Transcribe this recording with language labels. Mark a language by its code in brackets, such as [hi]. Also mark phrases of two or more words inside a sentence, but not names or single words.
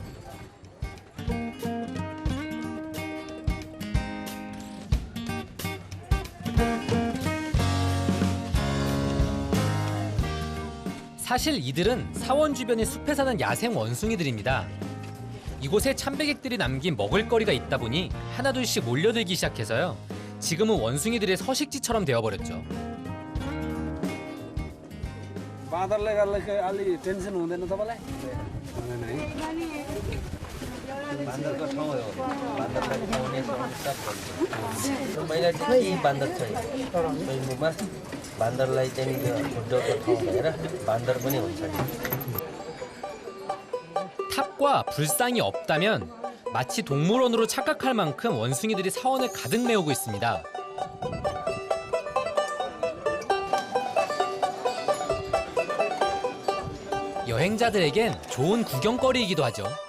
[ko] 사실 이들은 사원 주변의 숲에 사는 야생 원숭이들입니다. 이곳에 참배객들이 남긴 먹을거리가 있다 보니 하나둘씩 몰려들기 시작해서요. 지금은 원숭이들의 서식지처럼 되어버렸죠. [ne] बाँदरले गर्दा अलि टेन्सन हुँदैन तपाईँलाई बान्दरको ठाउँ हो बान्दरलाई खुवाउने स्टार्ट गर्छ पहिला चाहिँ केही बान्दर थियो मुखमा बान्दरलाई चाहिँ यो खुट्टाको ठाउँ भएर बान्दर पनि हुन्छ [ko] 탑과 불상이 없다면 마치 동물원으로 착각할 만큼 원숭이들이 사원을 가득 메우고 있습니다. 여행자들에겐 좋은 구경거리이기도 하죠.